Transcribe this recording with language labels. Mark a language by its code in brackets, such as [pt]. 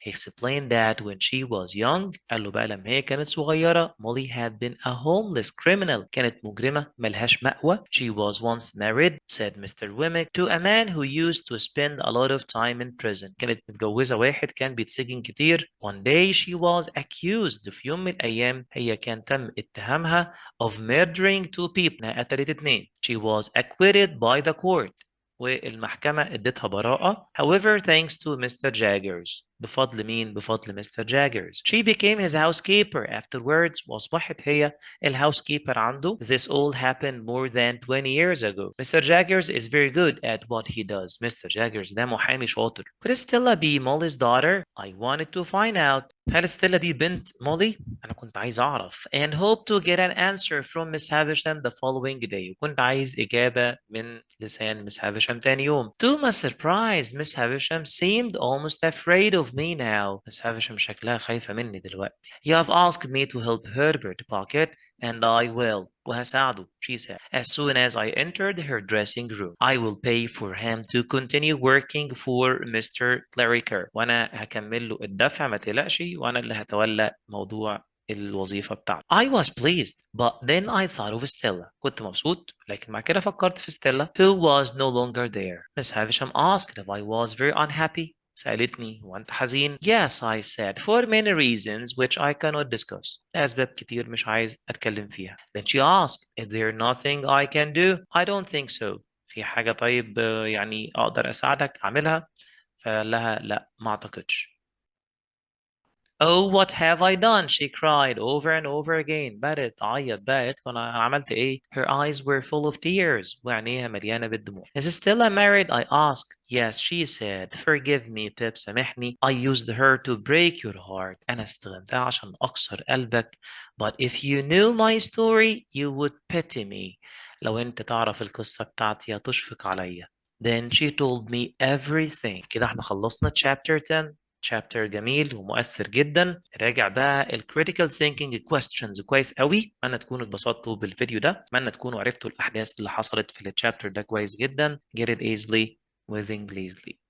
[en] He explained that when she was young, [ar] قال له بقى لما هي كانت صغيرة, [en] Molly had been a homeless criminal. [ar] كانت مجرمة ملهاش مأوى. [en] She was once married, said Mr. Wemmick, to a man who used to spend a lot of time in prison. [ar] كانت متجوزة واحد كان بيتسجن كتير. [en] One day she was accused. [ar] في يوم من الأيام هي كان تم اتهامها [en] of murdering two people. [ar] إنها قتلت اتنين. [en] She was acquitted by the court. [ar] والمحكمة ادتها براءة. [en] However, thanks to Mr. Jaggers. [ar] بفضل مين؟ بفضل Mr. Jaggers. [en] She became his housekeeper afterwards. [ar] وأصبحت هي الهاوسكيبر عنده. [en] This all happened more than 20 years ago. Mr. Jaggers is very good at what he does. Mr. [ar] Jaggers ده محامي شاطر. [en] Could Stella be Molly's daughter? I wanted to find out. [ar] هل ستيلا دي بنت مولي؟ أنا كنت عايز أعرف. [en] And hope to get an answer from Miss Havisham the following day. [ar] وكنت عايز إجابة من لسان Miss Havisham تاني يوم. [en] To my surprise, Miss Havisham seemed almost afraid of me now. [ar] Miss Havisham شكلها خايفة مني دلوقتي. [en] You have asked me to help Herbert pocket, and I will. [ar] وهساعده, [en] she said. As soon as I entered her dressing room, I will pay for him to continue working for Mr. Clarriker. [ar] وأنا هكمل له الدفع ما تقلقش, وأنا اللي هتولى موضوع الوظيفة بتاعته. [en] I was pleased, but then I thought of Stella. [ar] كنت مبسوط, لكن مع كده فكرت في Stella, [en] who was no longer there. Miss Havisham asked if I was very unhappy. [ar] سألتني وأنت حزين؟ [en] Yes, I said, for many reasons which I cannot discuss. [ar] لأسباب كتير مش عايز أتكلم فيها. [en] Then she asked, is there nothing I can do? I don't think so. [ar] في حاجة طيب يعني أقدر أساعدك أعملها؟ فقال لها لا ما أعتقدش. [en] Oh, what have I done? She cried over and over again. [ar] بدأت تعيط بقى, قالت له أنا عملت إيه? [en] Her eyes were full of tears. [ar] وعينيها مليانة بالدموع. [en] Is Stella married? I asked. Yes, she said. Forgive me, Pip. [ar] سامحني. [en] I used her to break your heart. [ar] أنا استخدمتها عشان أكسر قلبك. [en] But if you knew my story, you would pity me. [ar] لو أنت تعرف القصة بتاعتي هتشفق عليا. [en] Then she told me everything. [ar] كده احنا خلصنا chapter 10. chapter جميل ومؤثر جدا. راجع بقى ال critical thinking questions كويس قوي. اتمنى تكونوا اتبسطتوا بالفيديو ده. اتمنى تكونوا عرفتوا الاحداث اللي حصلت في الشابتر ده كويس جدا. [en] Get it easily with Englishly.